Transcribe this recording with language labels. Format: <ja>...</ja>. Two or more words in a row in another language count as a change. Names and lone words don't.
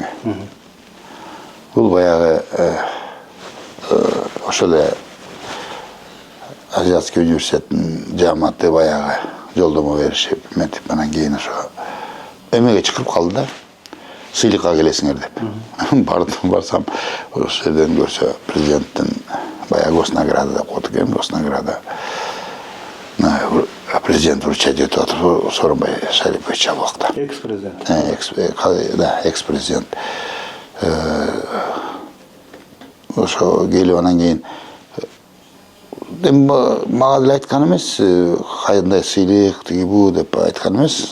<ky>Бул баягы ошол эле Азиатский университеттин жааматы баягы жолдомо беришип, метип анан кийин ошо эмеге чакырып калды да. Сыйлыкка келесиңер деп. Барсам, ошол жерден көрсө президенттин баягы госнаграда деп коет экен, госнаграда.</ky> <ru>Президент вручать эту от Сооронбай Шариповича</ru> <ky>ал убакта.</ky> <ru>Экс-президент. Да, экс-президент.</ru> <ky>Ошо келип анан кийин мага деле айткан эмес, кандай сыйлык тиги бу деп айткан эмес.</ky>